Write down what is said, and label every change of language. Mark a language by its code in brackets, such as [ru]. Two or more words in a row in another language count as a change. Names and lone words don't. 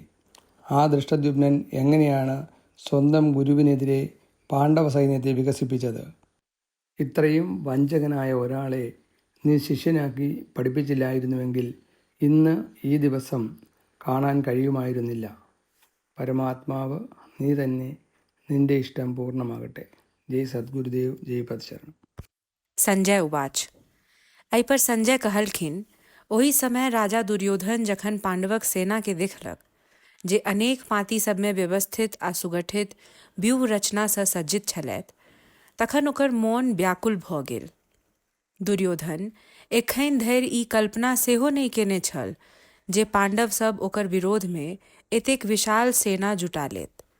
[ml] ആ ദൃഷ്ടദ്യുമ്നൻ എങ്ങനെയാണ് സ്വന്തം ഗുരുവിനെതിരെ പാണ്ഡവ സൈന്യത്തെ വികസിപ്പിച്ചത്? ഇത്രയും വഞ്ചകനായ ഒരാളെ നീ ശിഷ്യനാക്കി പഠിപ്പിച്ചില്ലായിരുന്നുവെങ്കിൽ ഇന്ന് ഈ ദിവസം കാണാൻ കഴിയുമായിരുന്നില്ല. പരമാത്മാവ് നീ തന്നെ, നിന്റെ ഇഷ്ടം पूर्णमागटे. [mai] जय सद्गुरुदेव, जय पदशरण. [sa] संजय उवाच। [mai] एहिपर संजय कहलखिन, ओहि समय राजा दुर्योधन जखन पांडवक सेना के देखलक जे अनेक पाँति सब में व्यवस्थित आ सुगठित व्यूह रचना सँ सज्जित छलैथ, तखन ओकर मोन व्याकुल भऽ गेल। दुर्योधन एखन धरि ई कल्पना सेहो नहि केने छल जे पांडव सब ओकर विरोध में एतेक विशाल सेना जुटा लेत।